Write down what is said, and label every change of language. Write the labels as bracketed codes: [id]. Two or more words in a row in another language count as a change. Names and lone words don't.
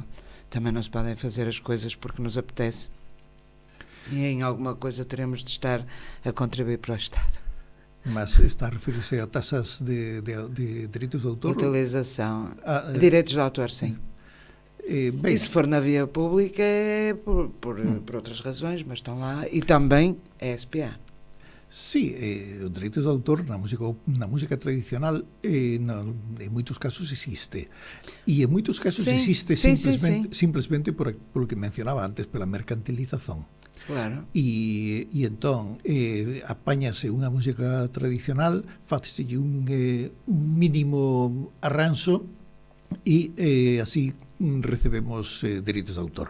[pt] Também não se podem fazer as coisas porque nos apetece. E em alguma coisa teremos de estar a contribuir para o Estado. Mas está a referir-se a taxas de direitos de autor? Utilização. Direitos de autor, sim. Bem, E se for na via pública é por outras razões, mas estão lá. E também é SPA. [gl] sí, os dereitos de autor na música tradicional en moitos casos existe. E en moitos casos Sí, existe sí, [es] simplesmente por lo que mencionaba antes, pela mercantilización. [gl] Claro. E entón apáñase unha música tradicional, fácese un mínimo arranxo e así recebemos dereitos de autor.